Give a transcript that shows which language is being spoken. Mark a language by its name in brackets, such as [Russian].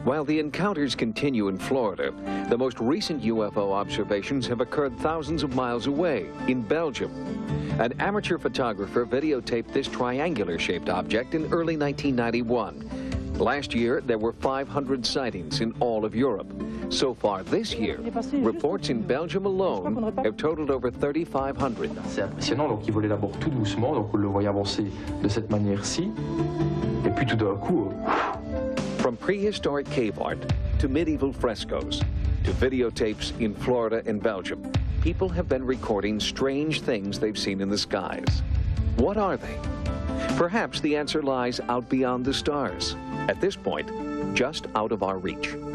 [English] While the encounters continue in Florida, the most recent UFO observations have occurred thousands of miles away, in Belgium. An amateur photographer videotaped this triangular-shaped object in early 1991. Last year, there were 500 sightings in all of Europe. So far this year, reports in Belgium alone have totaled over 3,500. [French] C'est impressionnant, donc il volait d'abord tout doucement, donc on le voyait avancer de cette manière-ci, et puis tout d'un coup... [English] From prehistoric cave art to medieval frescoes to videotapes in Florida and Belgium, people have been recording strange things they've seen in the skies. What are they? Perhaps the answer lies out beyond the stars. At this point, just out of our reach.